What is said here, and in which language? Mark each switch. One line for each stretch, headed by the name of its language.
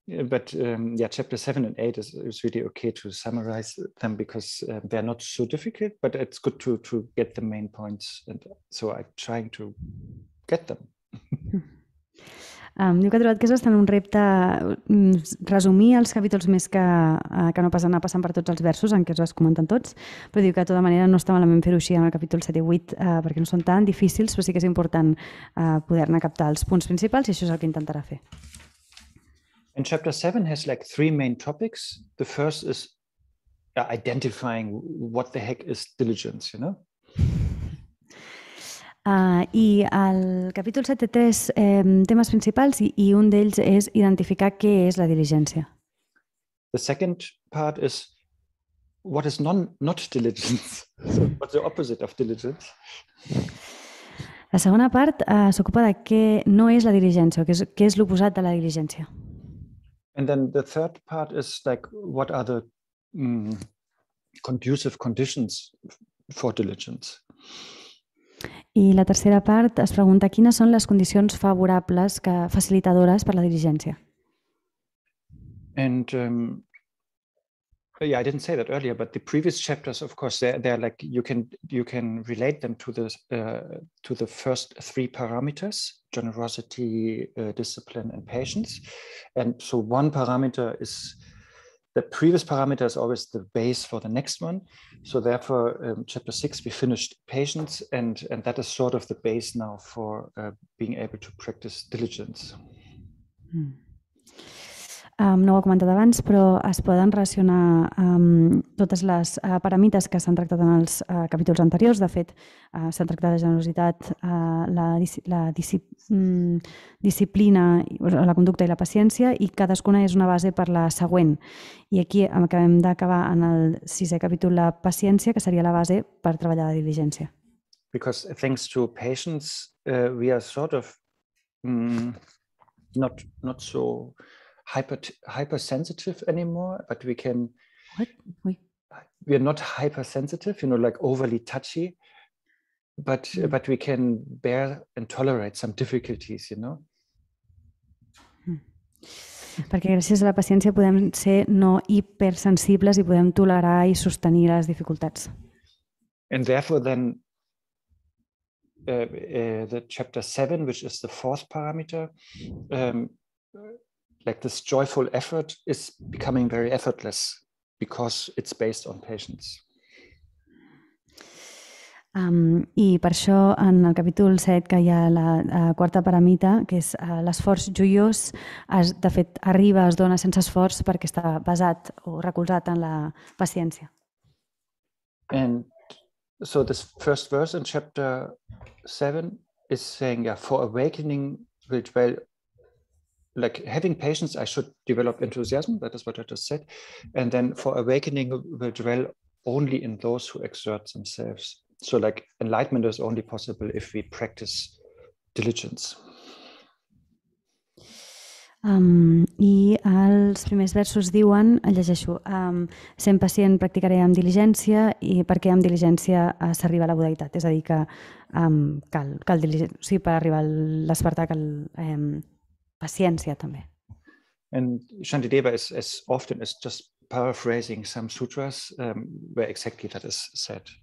English: But chapter 7 and 8 is really okay to summarize them because they're not so difficult, but it's good to get the main points. And so I'm trying to get them.
Catalan: Diu que ha trobat que és bastant un repte resumir els capítols més que no pas anar passant per tots els versos en què es comenten tots, però diu que de tota manera no està malament fer-ho així en el capítol 7 i 8 perquè no són tan difícils, però sí que és important poder-ne captar els punts principals i això és el que intentarà fer.
English: And chapter 7 has like 3 main topics. The first is identifying what the heck is diligence, you know?
Catalan: I el capítol 7 té 3 temes principals i un d'ells és identificar què és la diligència.
English: The second part is what is not diligence. So what's the opposite of diligence?
Catalan: La segona part s'ocupa de què no és la diligència, què és l'oposat de la diligència.
English: And then the third part is like what are the conducive conditions for diligence.
Catalan: I la tercera part es pregunta quines són les condicions favorables, facilitadores per la diligència.
English: And I didn't say that earlier, but the previous chapters, of course, they're like you can relate them to the first 3 parameters: generosity, discipline, and patience. And so one parameter is the previous parameter is always the base for the next one. So therefore, chapter 6, we finished patience, and that is sort of the base now for being able to practice diligence.
Catalan: No ho he comentat abans, però es poden relacionar totes les paramites que s'han tractat en els capítols anteriors. De fet, s'han tractat la generositat, la disciplina, la conducta i la paciència, i cadascuna és una base per la següent. I aquí acabem d'acabar en el 6è capítol la paciència, que seria la base per treballar la diligència.
English: Because thanks to patience, we are sort of not so hypersensitive anymore, but we can. What?
French: Oui.
English: We are not hypersensitive, like overly touchy, but we can bear and tolerate some difficulties,
Catalan: Perquè gràcies a la paciència podem ser no hipersensibles i podem tolerar i sostenir les dificultats.
English: And therefore then the chapter 7, which is the fourth parameter, like this joyful effort is becoming very effortless because it's based on patience.
Catalan: I per això en el capítol 7 que hi ha la quarta paramita, que és l'esforç joiós, de fet arriba, es dona sense esforç perquè està basat o recolzat en la paciència.
English: And so this first verse in chapter 7 is saying, for awakening will dwell, like having patience, I should develop enthusiasm. That is what I just said. And then for awakening will dwell only in those who exert themselves. So like enlightenment is only possible if we practice diligence.
Catalan: I els primers versos diuen, llegeixo, sent pacient practicaré amb diligència i perquè amb diligència s'arriba a la budeïtat. És a dir, que cal diligència, o sigui, per arribar a l'espertar cal paciència també.
English: And Shantideva is as often as just paraphrasing some sutras where exactly that is said.